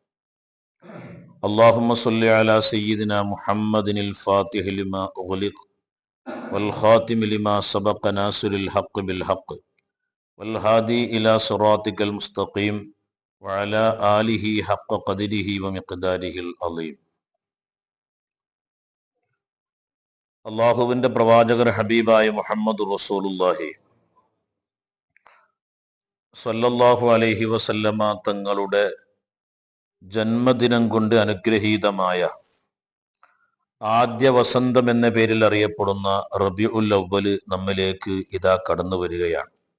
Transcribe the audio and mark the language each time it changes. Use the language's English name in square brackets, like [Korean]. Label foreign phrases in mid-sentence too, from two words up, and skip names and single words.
[Arabic] اللهم صل على سيدنا محمد الفاتح لما أغلق والخاتم لما سبق ناصر الحق بالحق والهادي إلى صراطك المستقيم وعلى آله حق قدره ومقداره العظيم. [Malayalam] അള്ളാഹുവിൻ്റെ പ്രവാചകർ ഹബീബായ മുഹമ്മദ് [Arabic] رسول الله صلى الله عليه وسلم [Malayalam] തങ്ങളുടെ ജന്മദിനം കൊണ്ട് അനുഗ്രഹീതമായ ആദ്യ വസന്തം എന്ന പേരിൽ അറിയപ്പെടുന്ന റബീഉൽ അവ്വൽ നമ്മിലേക്ക് ഇതാ കടന്നു വരികയാണ്.